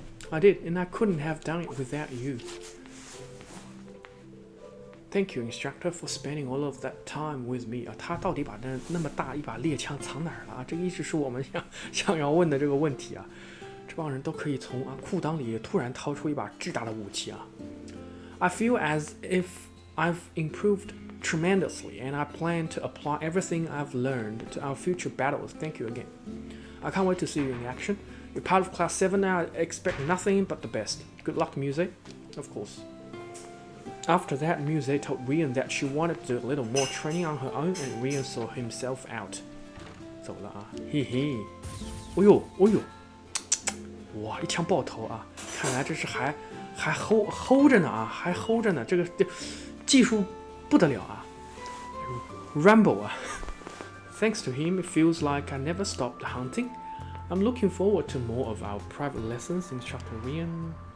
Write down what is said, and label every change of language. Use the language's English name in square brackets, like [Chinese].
[English] I did, and I couldn't have done it without you. Thank you, instructor, for spending all of that time with me. [Chinese] 啊，他到底把那么大一把猎枪藏哪儿了啊？这个一直是我们想要问的这个问题啊。这帮人都可以从裤裆里突然掏出一把巨大的武器啊。 [English] I feel as if I've improved tremendously, and I plan to apply everything I've learned to our future battles. Thank you again. I can't wait to see you in action. You're part of Class 7 now. I expect nothing but the best. Good luck, Muse. Of course. After that, Muse told Ryan that she wanted to do a little more training on her own, and Ryan saw himself out. [Chinese] 走了啊，嘿嘿。哦呦，哇，一枪爆头啊！看来这是还 hold 着呢啊，还 hold 着呢，这个技术不得了啊 ，Rambo 啊。 [English] Thanks to him, it feels like I never stopped hunting. I'm looking forward to more of our private lessons, Instructor Ryan.